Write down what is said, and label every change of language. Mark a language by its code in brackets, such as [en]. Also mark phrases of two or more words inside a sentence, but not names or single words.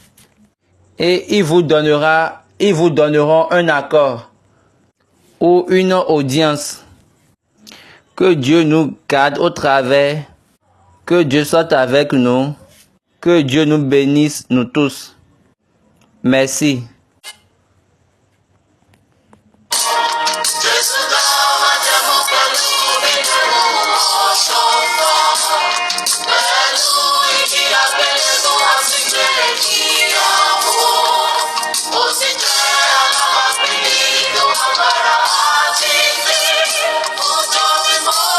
[fr] Et ils vous donneront un accord ou une audience. Que Dieu nous garde au travers, que Dieu soit avec nous, que Dieu nous bénisse, nous tous. Merci. [yo] Jésù dá májẹ̀mú pẹ̀lú nínú ọ̀ṣọ́fà, pẹ̀lú igi àgbélébùú àti ìgbéyàwó. Ó sì jẹ́ alábàápín nínú agbára àjíǹde ọjọ́ mímọ́.